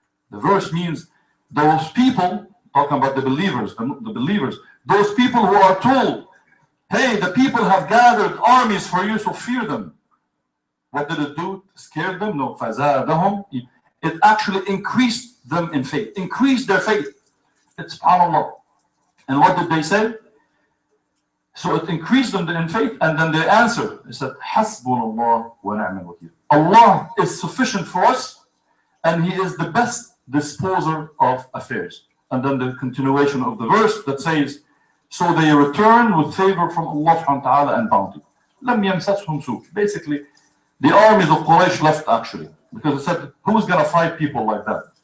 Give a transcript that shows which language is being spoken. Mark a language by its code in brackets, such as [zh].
[en] The verse means those people, talking about the believers, the believers, those people who are told, hey, the people have gathered armies for you, so fear them. What did it do? Scared them? No. فَزَادَهُمْ. It actually increased them in faith, increased their faith. It's subhanAllah. And what did they say? So it increased them in faith, and then they answered. They said, [ar] حَسْبُنَ اللَّهُ وَنِعْمَ الْوَكِيلُ. [en] Allah is sufficient for us, and He is the best disposer of affairs. And then the continuation of the verse that says, so they return with favor from Allah subhanahu wa ta'ala and bounty. [ar] لَمْ يَمْسَسْهُمْ سُوءٌ. [en] Basically, the armies of Quraysh left actually, because it said, who's going to fight people like that?